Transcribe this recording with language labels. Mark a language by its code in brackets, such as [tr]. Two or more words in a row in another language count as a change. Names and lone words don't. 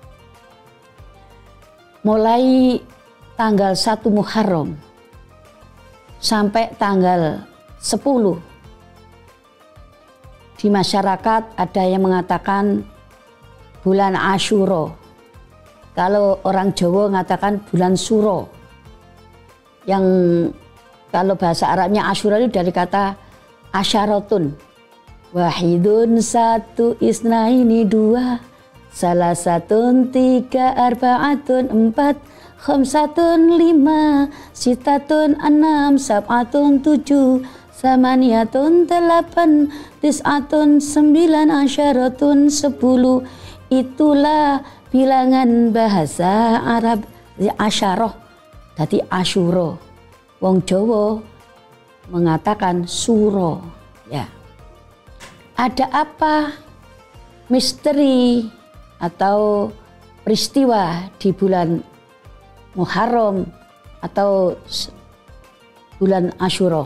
[id] Mulai tanggal 1 Muharram sampai tanggal 10 di masyarakat ada yang mengatakan bulan Asyura. Kalau orang Jawa mengatakan bulan Suro, yang kalau bahasa Arabnya Asyura itu dari kata asyaratun, wahidun satu, isnaini dua, salah satun tiga, arbaatun empat, khamsatun lima, sitatun enam, sab'atun tujuh, samaniyatun delapan, tis'atun sembilan, asyaratun 10. Itulah bilangan bahasa Arab asyarah, jadi Asyura. [jv] Wong Jawa [id] mengatakan suro. Ya. Ada apa misteri atau peristiwa di bulan Muharram atau bulan Asyura?